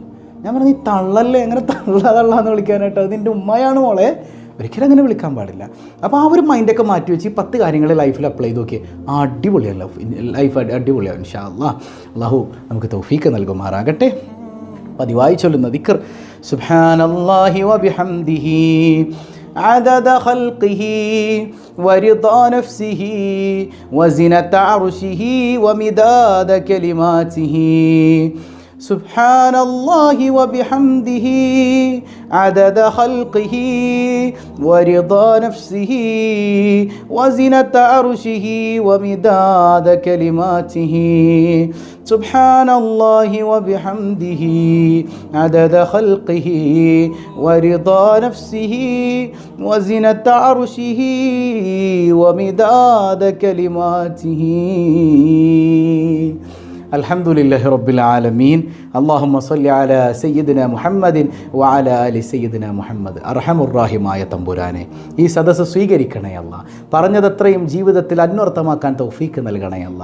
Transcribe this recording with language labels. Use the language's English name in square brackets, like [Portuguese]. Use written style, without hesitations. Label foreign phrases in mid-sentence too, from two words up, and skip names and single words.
[Malayalam] ഞാൻ പറഞ്ഞു, നീ തള്ളല്ലേ, അങ്ങനെ തള്ളാന്ന് വിളിക്കാനായിട്ട്, അത് നിൻ്റെ ഉമ്മയാണ് മോളെ, ഒരിക്കലും അങ്ങനെ വിളിക്കാൻ പാടില്ല. അപ്പോൾ ആ ഒരു മൈൻഡൊക്കെ മാറ്റി വെച്ച് ഈ 10 കാര്യങ്ങൾ ലൈഫിൽ അപ്ലൈ ചെയ്ത് നോക്കിയേ, അടിപൊളിയല്ല ലൈഫ്, അടിപൊളിയാവും [Arabic] إن شاء الله. [Malayalam] അല്ലാഹു നമുക്ക് തൗഫീഖ് നൽകുമാറാകട്ടെ. പതിവായി ചൊല്ലുന്ന ദിക്ർ, [Arabic] سبحان الله وبحمده عدد خلقه ورضا نفسه وزنة عرشه ومداد كلماته. سبحان الله وبحمده عدد خلقه ورضا نفسه وزنة عرشه ومداد كلماته. سبحان الله وبحمده عدد خلقه ورضا نفسه وزنة عرشه ومداد كلماته. الحمد لله رب العالمين. اللهم صل على سيدنا محمد وعلى آل سيدنا محمد. [Malayalam] അർഹമുർറാഹിമായ തമ്പുരാനെ, ഈ സദസ്സ് സ്വീകരിക്കണേ അല്ല. പറഞ്ഞതത്രയും ജീവിതത്തിൽ അന്വർത്ഥമാക്കാൻ തൗഫീക്ക് നൽകണേ അല്ല.